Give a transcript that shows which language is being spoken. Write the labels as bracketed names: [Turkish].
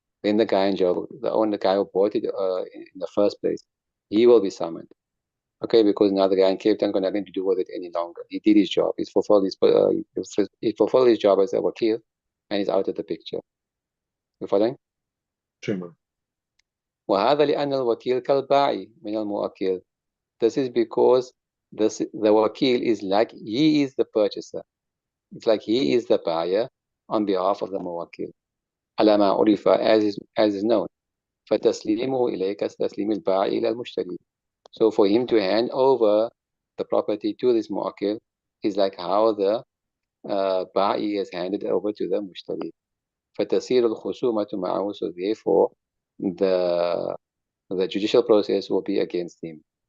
[English] Then the guy in Joburg, the guy who bought it in the first place, he will be summoned. Okay, because now the guy in Cape Town got nothing to do with it any longer. He did his job. He fulfilled his job as a wakil, and he's out of the picture. You following? Sure. [Arabic] وهذا لأن الوكيل كالباعي من الموكل. [English] This is because the wakil is like he is the purchaser. It's like he is the buyer on behalf of the muwakkil. [Arabic] على ما عرف, [English] as is known. [Arabic] فتسليمه إليك كتسليم البائع إلى المشتري. [English] So for him to hand over the property to this muwakkil is like how the ba'i is handed over to the mushtari. [Arabic] فتصير الخصومة معه, [English] so therefore the judicial process will be against him.